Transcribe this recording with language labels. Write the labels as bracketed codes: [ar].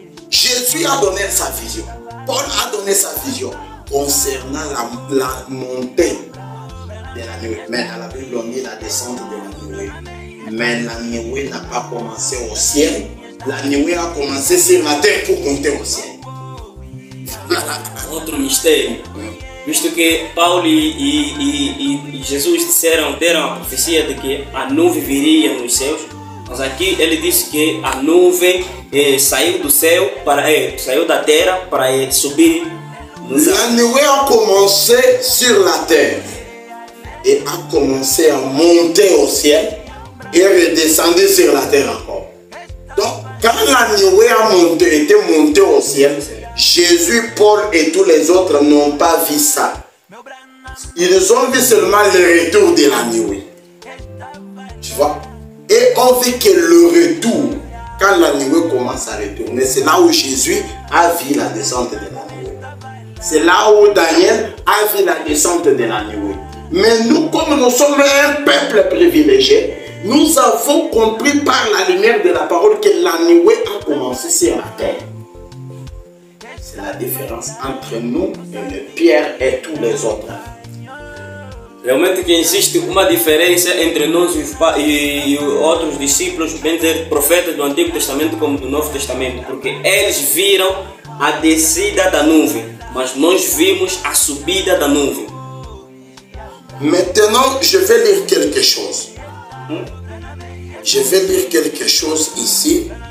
[fr] Jésus a donné sa vision. Paul a donné sa vision concernant la montée de la nuée. Mais dans la Bible, on dit la descente de la nuée. Mais la nuée n'a pas commencé au ciel. La nuée a commencé sur la terre pour monter au ciel. [pt] Outro mistério. Visto que Paulo e Jesus deram a profecia de que a nuvem viria nos céus, mas aqui ele disse que a nuvem saiu do céu, saiu da terra para subir nos céus. [fr] La nuée a commencé sur la terre et a commencé à monter au ciel et redescendre sur la terre encore. Donc, quand la nuée était montée au ciel, Jésus, Paul et tous les autres n'ont pas vu ça. Ils ont vu seulement le retour de la nuée. Tu vois? Et on vit que le retour, quand la nuée commence à retourner, c'est là où Jésus a vu la descente de la nuée. C'est là où Daniel a vu la descente de la nuée. Mais nous, comme nous sommes un peuple privilégié, nous avons compris par la lumière de la parole que la nuée a commencé sur la terre. C'est la différence entre nous et le Pierre et tous les autres. [pt] Realmente que existe uma diferença entre nós e outros discípulos, bem dizer, profetas do Antigo Testamento como do Novo Testamento, porque eles viram a descida da nuvem, mas nós vimos a subida da nuvem. [fr] Maintenant, je vais lire quelque chose. Je vais lire quelque chose ici.